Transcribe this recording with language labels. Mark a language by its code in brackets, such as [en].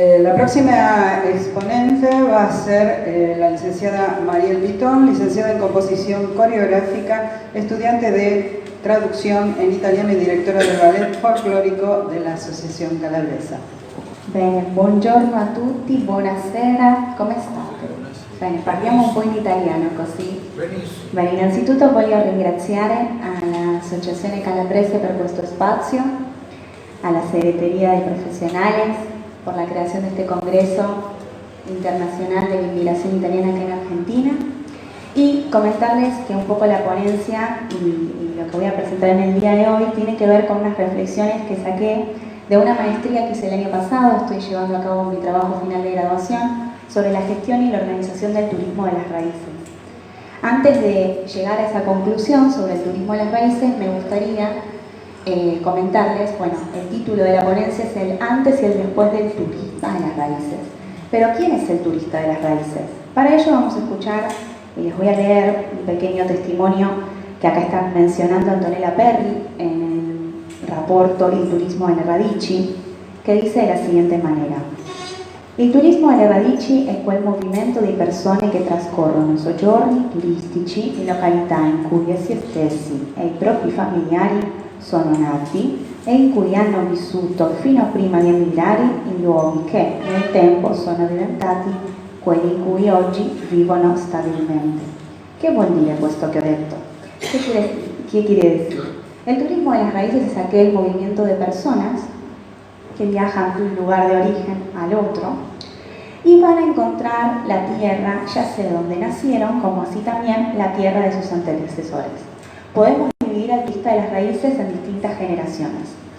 [es] La próxima exponente va a ser la licenciada Mariel Pitón, licenciada en composición coreográfica, estudiante de traducción en italiano y directora del ballet folclórico de la Associazione Calabresa. [it] Bene, buongiorno a tutti, buonasera, come state? Bene, parliamo un po' in italiano così. Bene, innanzitutto voglio ringraziare all'Associazione Calabrese per questo spazio, [es] alla Secretaría de Profesionales por la creación de este Congreso Internacional de Inmigración Italiana aquí en Argentina, y comentarles que un poco la ponencia y lo que voy a presentar en el día de hoy tiene que ver con unas reflexiones que saqué de una maestría que hice el año pasado. Estoy llevando a cabo mi trabajo final de graduación sobre la gestión y la organización del turismo de las raíces. Antes de llegar a esa conclusión sobre el turismo de las raíces, me gustaría comentarles, bueno, el título de la ponencia es el antes y el después del turista de las raíces. Pero ¿quién es el turista de las raíces? Para ello vamos a escuchar, y les voy a leer un pequeño testimonio que acá está mencionando Antonella Perri en el rapporto Il turismo alle radici, che dice de la siguiente manera: [it] il turismo alle radici è quel movimento di persone che trascorrono soggiorni turistici in località in cui essi stessi e i propri familiari sono nati e in cui hanno vissuto fino a prima di emigrare in luoghi che nel tempo sono diventati quelli in cui oggi vivono stabilmente. ¿Qué vuol dire questo que ho detto? [es] ¿Qué quiere decir? El turismo de las raíces es aquel movimiento de personas que viajan de un lugar de origen al otro y van a encontrar la tierra, ya sea donde nacieron, como así también la tierra de sus antecesores. Podemos dividir al turista de las raíces en distintas generaciones.